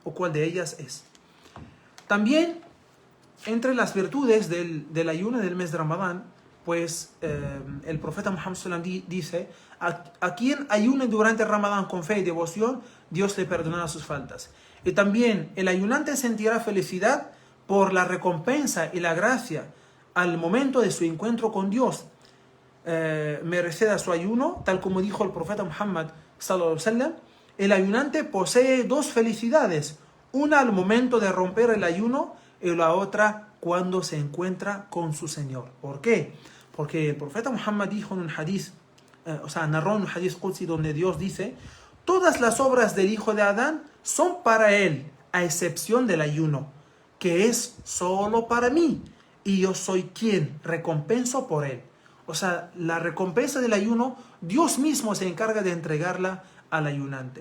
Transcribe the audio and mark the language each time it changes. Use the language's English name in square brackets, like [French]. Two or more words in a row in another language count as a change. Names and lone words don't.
[Spanish] También, entre las virtudes del ayuno del mes de Ramadán, pues el profeta Muhammad sallam dice, a quien ayune durante el Ramadán con fe y devoción, Dios le perdonará sus faltas. Y también el ayunante sentirá felicidad por la recompensa y la gracia al momento de su encuentro con Dios. Merced a su ayuno, tal como dijo el profeta Muhammad [Arabic] صلى الله عليه وسلم, [Spanish] el ayunante posee 2 felicidades. una al momento de romper el ayuno y la otra cuando se encuentra con su Señor. ¿Por qué? Porque el profeta Muhammad dijo en un hadith, narró en un [Arabic] حديث قدسي [Spanish] donde Dios dice: todas las obras del hijo de Adán son para él, a excepción del ayuno, que es solo para mí, y yo soy quien recompenso por él. O sea, la recompensa del ayuno, Dios mismo se encarga de entregarla al ayunante.